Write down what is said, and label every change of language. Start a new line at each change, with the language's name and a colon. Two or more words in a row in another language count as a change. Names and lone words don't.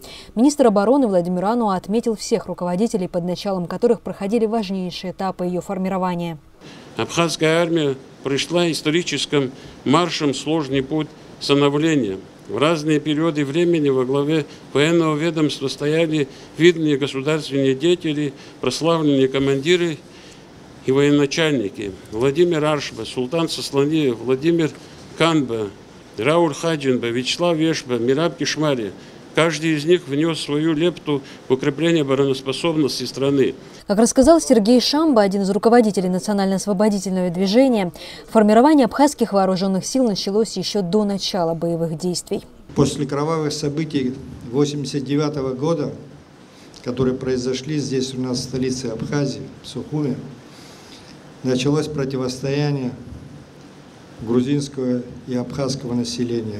Russian: Министр обороны Владимир Ануа отметил всех руководителей, под началом которых проходили важнейшие этапы ее формирования. Абхазская армия прошла историческим маршем сложный путь становления. В разные периоды времени во главе военного ведомства стояли видные государственные деятели, прославленные командиры и военачальники. Владимир Аршба, Султан Сосланиев, Владимир Канба, Рауль Хаджинба, Вячеслав Вешба, Мираб Кишмари. Каждый из них внес свою лепту в укрепление обороноспособности страны. Как рассказал Сергей Шамба, один из руководителей национально-освободительного движения, формирование абхазских вооруженных сил началось еще до начала боевых действий. После кровавых событий 1989 года, которые произошли здесь у нас в столице Абхазии, в Сухуме, началось противостояние грузинского и абхазского населения.